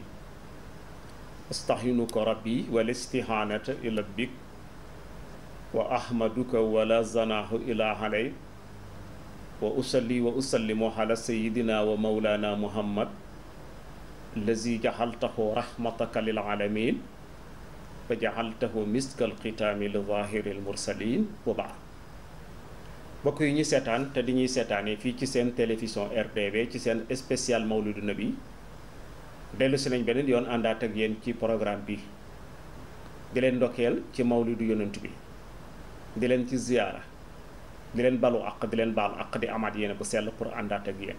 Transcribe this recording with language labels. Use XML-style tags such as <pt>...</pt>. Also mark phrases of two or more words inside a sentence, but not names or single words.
<ar>أستعينك ربي والاستعانة إلى بك وأحمدك ولا زناه إلا عليك وأصلي وأسلم على سيدنا ومولانا محمد الذي جعلته رحمتك للعالمين وجعلته مسك الختام لظاهر المرسلين وبعد.</ar> <wo>mbokk yi ñu seetaan te di ñuy seetaanee fii ci seen télévision RTV ci seen spécial Mawlidu Nabi dellu si nañ beneen yoon àndaat ak yéen ci programme bi di leen ndokkeel ci mawlidu yonent bi di leen ci ziyaara di leen balu àq di leen baalu àq di amaat yéen bu sell pour àndaat ak yéen.</wo>